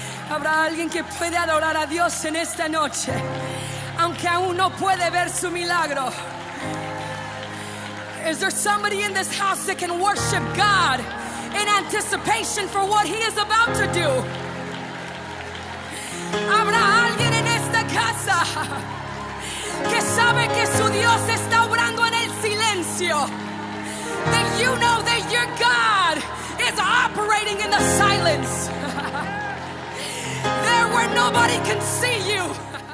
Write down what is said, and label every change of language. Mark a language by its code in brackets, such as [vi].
[es] Habrá alguien que puede adorar a Dios en esta noche, aunque aún no puede ver su milagro. [en] Is there somebody in this house that can worship God in anticipation for what He is about to do? [es] Habrá alguien en esta casa que sabe que su Dios está obrando en el silencio. [en] That you know that your God is operating in the silence. There where nobody can see you.